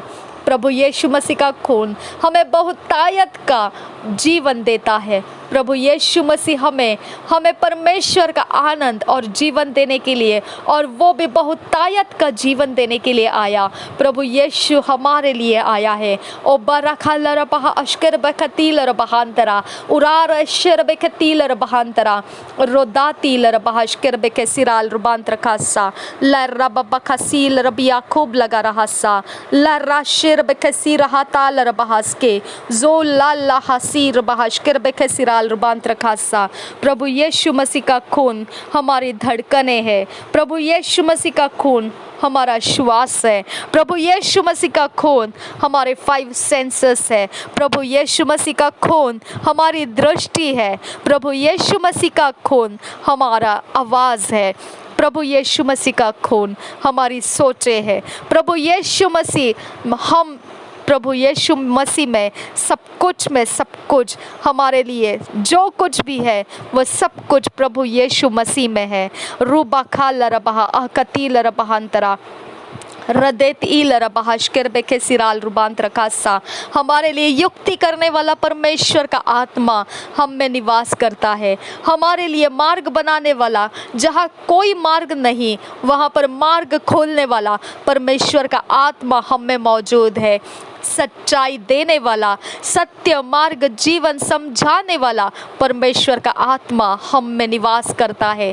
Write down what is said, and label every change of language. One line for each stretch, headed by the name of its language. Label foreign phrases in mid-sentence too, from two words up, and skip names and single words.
Hindi: प्रभु यीशु मसीह का खून हमें बहुतायत का जीवन देता है। प्रभु यीशु मसीह हमें परमेश्वर का आनंद और जीवन देने के लिए, और वो भी बहुतायत का जीवन देने के लिए आया। प्रभु यीशु हमारे लिए आया है। ओ बरखलर बहा अशकर बखतीलर बहांतरा उरार अशर बखतीलर बहांतरा रोदातीलर बहाशकर बके सिराल रुबांतर खासा लरब बखसील रबिया खूब लगा रहासा लराशिर बखसी रहाताल रबहासके जो लाल हसीर बहाशकर बके सिराल रुबांतर खासा। प्रभु यीशु मसीह का खून हमारी धड़कने है। प्रभु यीशु मसीह का खून हमारा श्वास है। प्रभु यीशु मसीह का खून हमारे 5 सेंसेस है। प्रभु यीशु मसीह का खून हमारी दृष्टि है। प्रभु यीशु मसीह का खून हमारा आवाज़ है। प्रभु यीशु मसीह का खून हमारी सोचे है। प्रभु यीशु मसीह में सब कुछ हमारे लिए जो कुछ भी है वो सब कुछ प्रभु यीशु मसीह में है। रूबा खाल रबहा अहकतील रबहांतरा रदेत ईल रबहाशकर बेखे सिराल रुबांत रखासा। हमारे लिए युक्ति करने वाला परमेश्वर का आत्मा हम में निवास करता है। हमारे लिए मार्ग बनाने वाला, जहाँ कोई मार्ग नहीं वहाँ पर मार्ग खोलने वाला परमेश्वर का आत्मा हम में मौजूद है। सच्चाई देने वाला, सत्य मार्ग जीवन समझाने वाला परमेश्वर का आत्मा हम में निवास करता है।